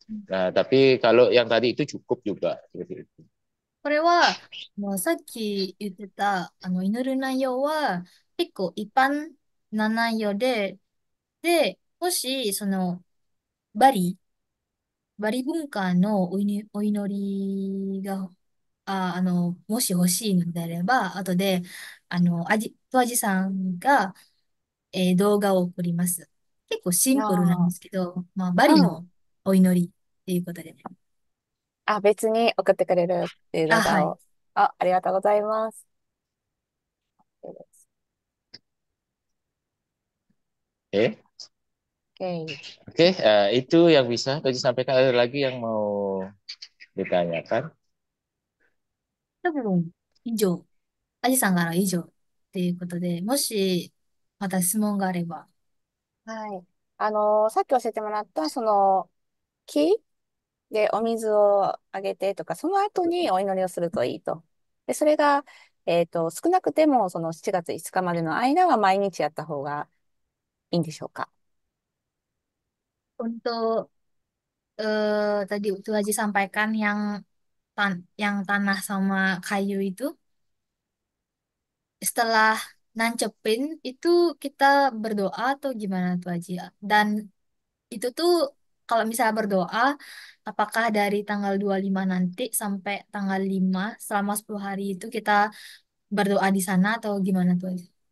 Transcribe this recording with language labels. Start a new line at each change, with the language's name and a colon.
Indonesian: Nah, tapi kalau yang tadi itu cukup juga seperti itu.
Japanese: これは、さっき言ってた、祈る内容は、結構一般な内容で、で、もし、バリ、バリ文化のお祈りが、もし欲しいのであれば、後で、トアジさんが、動画を送ります。結構シンプルなんであすけど、まあ、バあ、うん。リのお祈りっていうことでね。あ、別に送ってくれるっていう動あ、はい。画を。あ、ありがとうございます。
Indonesian: Oke, Oke. oke, itu yang bisa tadi sampaikan. Ada lagi yang mau ditanyakan?
Japanese: 多分、以上。アジさんから以上っていうことで、もし、また質問があれば。はい。さっき教えてもらった、木でお水をあげてとか、その後にお祈りをするといいと。で、それが、少なくても、その7月5日までの間は毎日やった方がいいんでしょうか？
Indonesian: Untuk tadi itu Haji sampaikan yang tanah sama kayu itu, setelah nancepin itu kita berdoa atau gimana tuh Haji? Dan itu tuh kalau misalnya berdoa, apakah dari tanggal 25 nanti sampai tanggal 5 selama 10 hari itu kita berdoa di sana atau gimana tuh Haji?